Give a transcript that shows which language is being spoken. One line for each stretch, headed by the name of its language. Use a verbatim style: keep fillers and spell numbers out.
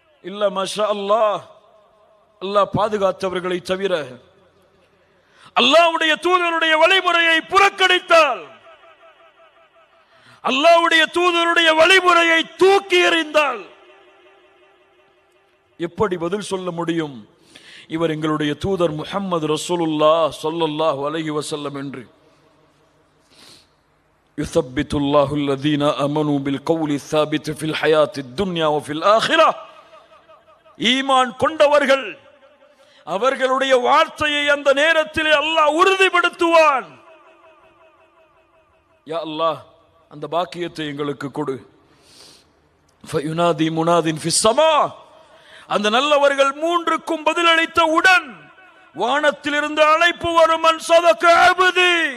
Tamil: இல்ல மாஷா அல்லாஹ், அல்லாஹ் பாதுகாத்தவர்களை தவிர அல்லாஹ்வுடைய தூதருடைய வழிமுறையை புறக்கணித்தால், அல்லாஹ்வுடைய தூதருடைய வழிமுறையை தூக்கி எறிந்தால் எப்படி பதில் சொல்ல முடியும் இவர் எங்களுடைய தூதர் முஹம்மது ரசூலுல்லாஹ் ஸல்லல்லாஹு அலைஹி வஸல்லம் என்று?
Arabic: يثبت الله الذين آمنوا بالقول الثابت في الحياة الدنيا وفي الآخرة.
Tamil: ஈமான் கொண்டவர்கள் அவர்களுடைய வார்த்தையை அந்த நேரத்திலே அல்லாஹ் உறுதிப்படுத்துவான். யா அல்லாஹ், அந்த பாக்கியத்தை எங்களுக்கு கொடு.
Arabic: فينادي مناد في السماء,
Tamil: அந்த நல்லவர்கள் மூன்றுக்கும் பதிலளித்தவுடன் வானத்திலிருந்து அழைப்பு வரும்,
Arabic: மன் சதக அபுதி,